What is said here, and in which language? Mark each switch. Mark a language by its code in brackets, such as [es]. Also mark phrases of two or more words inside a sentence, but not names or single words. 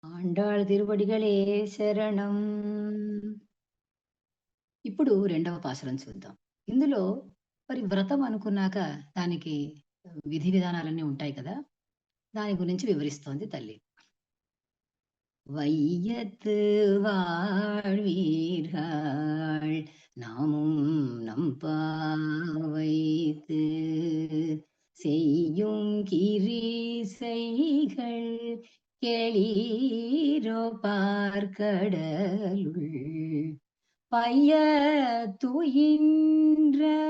[te] ఆండాళ్ తిరువడిగళే శరణం. ఇప్పుడు రెండవ పాసురం చూద్దాం. ఇందులో మరి వ్రతం అనుకున్నాక దానికి విధి విధానాలన్నీ ఉంటాయి కదా! దాని గురించి వివరిస్తోంది తల్లి. [ta] வையத்து வாழ்வீர்கள் நாமும் நம்பாவைத்து செய்யும் கிரீசைகள் கெளீரோ பார்க்கடலுள் பைய துயின்ற